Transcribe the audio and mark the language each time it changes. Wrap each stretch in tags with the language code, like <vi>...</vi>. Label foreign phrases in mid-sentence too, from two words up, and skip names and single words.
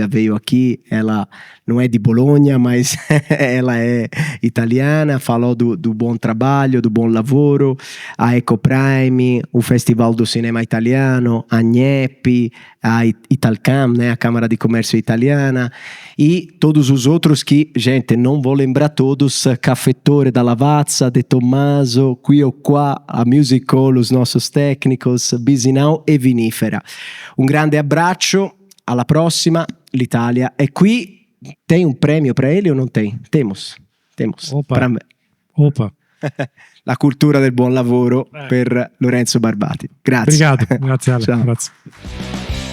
<pt>veio aqui, ela não é de Bolonha, mas ela é italiana, falou do bom trabalho, do bom lavoro, a Ecoprime, o Festival do Cinema Italiano, a NIEP, a Italcam, né, a Câmara de Comércio Italiana, e todos os outros que, gente, não vou lembrar todos, Caffettore da Lavazza, De Tommaso, Qui o Qua, a Music Hall, os nossos técnicos, Bizzi Now e Vinifera. Um grande</pt> <it>abbraccio, alla prossima, l'Italia è qui.</it> <pt>Tem um prêmio para ele ou não tem? Temos. Opa.</pt> <it>La cultura del buon lavoro per Lorenzo Barbati. Grazie.</it> <pt>Obrigado. Grazie, Ale.</pt> <it>Ciao. Grazie.</it>